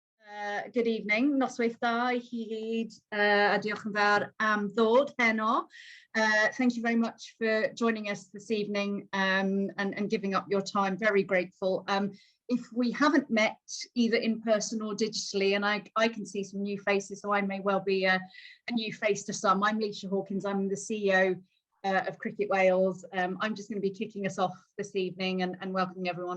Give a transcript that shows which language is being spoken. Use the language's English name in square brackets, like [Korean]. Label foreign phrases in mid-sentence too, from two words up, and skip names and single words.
[English] Good evening. [Welsh] Noswaith da, hyd, a diolch yn fawr am ddod heno. [English] Thank you very much for joining us this evening and giving up your time. Very grateful. If we haven't met either in person or digitally, and I can see some new faces, so I may well be a new face to some. I'm Leisha Hawkins. I'm the CEO of Cricket Wales. I'm just going to be kicking us off this evening and welcoming everyone.